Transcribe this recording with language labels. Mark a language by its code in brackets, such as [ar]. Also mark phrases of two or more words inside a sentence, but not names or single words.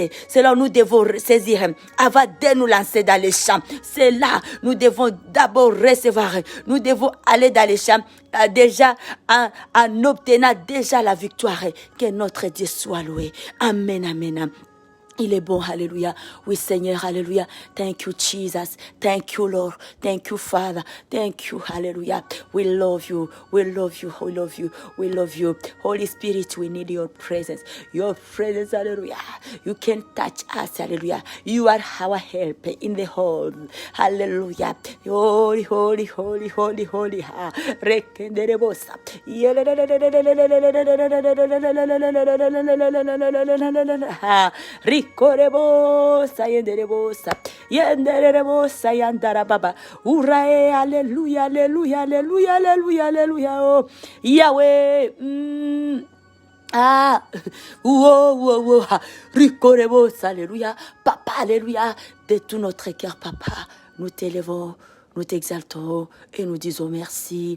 [fr] C'est là où nous devons saisir avant de nous lancer dans les champs. C'est là nous devons d'abord recevoir. Nous devons aller dans les champs déjà en obtenant déjà la victoire. Que notre Dieu soit loué. Amen, amen. Il est bon, hallelujah. Oui, Seigneur, hallelujah. [en] Thank you, Jesus. Thank you, Lord. Thank you, Father. Thank you, hallelujah. We love you. We love you. We love you. We love you. Holy Spirit, we need your presence. Your presence, hallelujah. You can touch us, hallelujah. You are our help in the whole. Hallelujah. Holy, holy, holy, holy, holy. Rekenderebosa. Korebosa yenderebosa yenderebosa yandarababa urae [fr] alléluia alléluia alléluia alléluia alléluia oh Yahweh rikorebosa alléluia papa alléluia de tout notre cœur papa nous t'élevons nous t'exaltons et nous disons merci.